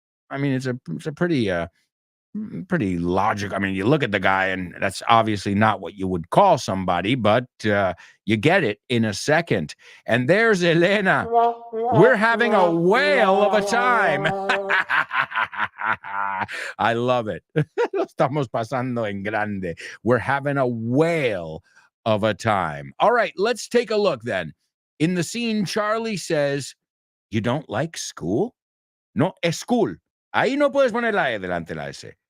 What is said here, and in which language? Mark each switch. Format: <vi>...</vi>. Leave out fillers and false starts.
<en>I mean, it's a pretty logical. I mean, you look at the guy, and that's obviously not what you would call somebody, but you get it in a second. And there's Elena. We're having a whale of a time. I love it.</en> <es>Lo estamos pasando en grande.</es> <en>We're having a whale of a time. All right, let's take a look then. In the scene, Charlie says, "You don't like school?"</en> <es>No, es school. Ahí no puedes poner la E delante de la S.</es>